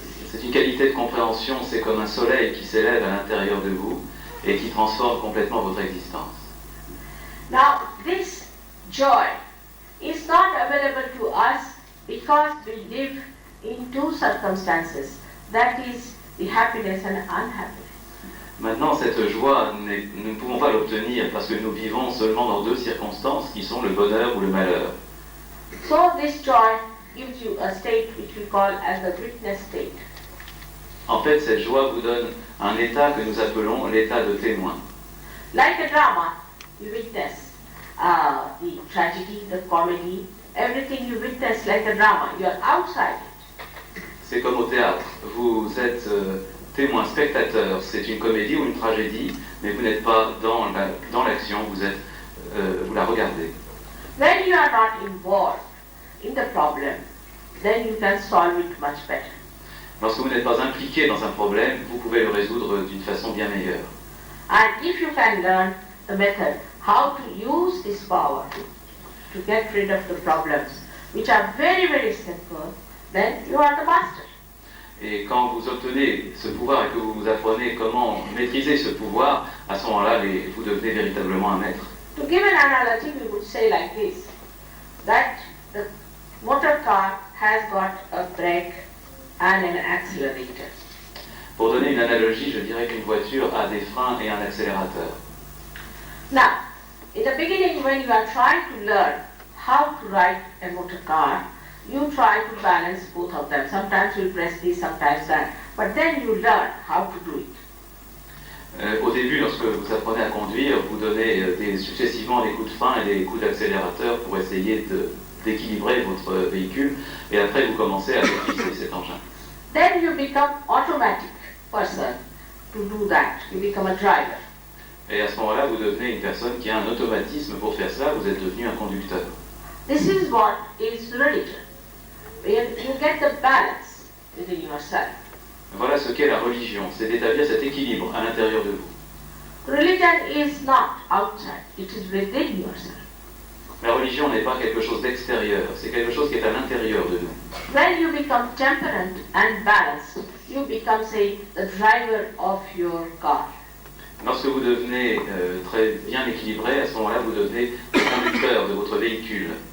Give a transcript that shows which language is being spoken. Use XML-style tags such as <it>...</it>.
<fr>C'est une qualité de compréhension, c'est comme un soleil qui s'élève à l'intérieur de vous et qui transforme complètement votre existence.</fr> <en>Now, this joy is not available to us because we live in two circumstances, that is the happiness and unhappiness.</en> <fr>Maintenant, cette joie, nous ne pouvons pas l'obtenir parce que nous vivons seulement dans deux circonstances qui sont le bonheur ou le malheur.</fr> <en>So this joy gives you a state which we call as the witness state.</en> <fr>En fait, cette joie vous donne un état que nous appelons l'état de témoin.</fr> <en>Like a drama, you witness the tragedy, the comedy, everything you witness like a drama. You are outside it.</en> <fr>C'est comme au théâtre. Vous êtes témoin, spectateur. C'est une comédie ou une tragédie, mais vous n'êtes pas dans l'action, vous la regardez.</fr> <en>When you are not involved in the problem, then you can solve it much better.</en> <fr>Lorsque vous n'êtes pas impliqué dans un problème, vous pouvez le résoudre d'une façon bien meilleure.</fr> <en>And if you can learn the method, how to use this power to get rid of the problems, which are very, very simple, then you are the master.</en> <fr>Et quand vous obtenez ce pouvoir et que vous apprenez comment maîtriser ce pouvoir, à ce moment-là, vous devenez véritablement un maître.</fr> <en>To give an analogy, we would say like this, that the motor car has got a brake and an accelerator.</en> <fr>Pour donner une analogie, je dirais qu'une voiture a des freins et un accélérateur.</fr> <en>Now, in the beginning when you are trying to learn how to ride a motor car, you try to balance both of them. Sometimes you press this, sometimes that. But then you learn how to do it.</en> <fr>Au début, lorsque vous apprenez à conduire, vous donnez successivement des coups de frein et des coups d'accélérateur pour essayer d'équilibrer votre véhicule. Et après, vous commencez à maîtriser cet engin.</fr> <en>Then you become automatic person to do that. You become a driver.</en> <fr>Et à ce moment-là, vous devenez une personne qui a un automatisme pour faire ça. Vous êtes devenu un conducteur.</fr> <en>This is what is religion. Where you get the balance within yourself.</en> <fr>Voilà ce qu'est la religion, c'est d'établir cet équilibre à l'intérieur de vous.</fr> <en>Religion is not outside, it is within yourself.</en> <fr>La religion n'est pas quelque chose d'extérieur, c'est quelque chose qui est à l'intérieur de nous.</fr> <en>When you become temperate and balanced, you become, say, the driver of your car.</en> <fr>Lorsque vous devenez très bien équilibré, à ce moment-là, vous devenez le conducteur de votre véhicule.</fr>